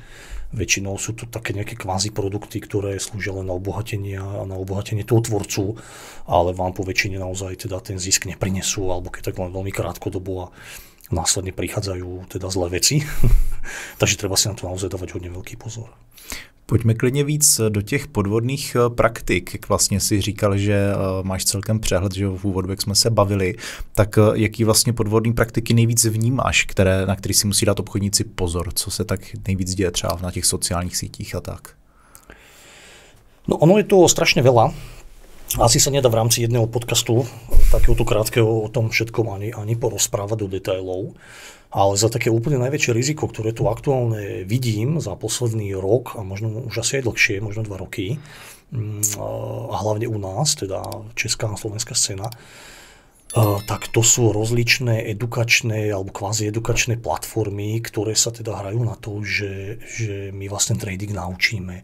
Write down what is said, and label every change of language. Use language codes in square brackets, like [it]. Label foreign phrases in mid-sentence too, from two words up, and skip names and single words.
[sk] Väčšinou sú to také nejaké kvázi produkty, ktoré slúžia len na obohatenie toho tvorcu, ale vám po väčšine naozaj teda ten zisk neprinesú, alebo keď tak len veľmi krátkodobo a následne prichádzajú teda zlé veci. Takže treba si na to naozaj dávať hodne veľký pozor. [cs] Pojďme klidně víc do těch podvodných praktik. Jak vlastně si říkal, že máš celkem přehled, že v úvodu, jak jsme se bavili, tak jaký vlastně podvodné praktiky nejvíc vnímáš, na který si musí dát obchodníci pozor, co se tak nejvíc děje třeba na těch sociálních sítích a tak? [sk] No ono je to strašne veľa. Asi sa nedá v rámci jedného podcastu takéhoto krátkeho o tom všetkom ani porozprávať do detailov. Ale za také úplne najväčšie riziko, ktoré tu aktuálne vidím za posledný rok a možno už asi aj dlhšie, možno 2 roky, a hlavne u nás, teda česká a slovenská scéna, tak to sú rozličné edukačné alebo kvázi edukačné platformy, ktoré sa teda hrajú na to, že my vlastne trading naučíme.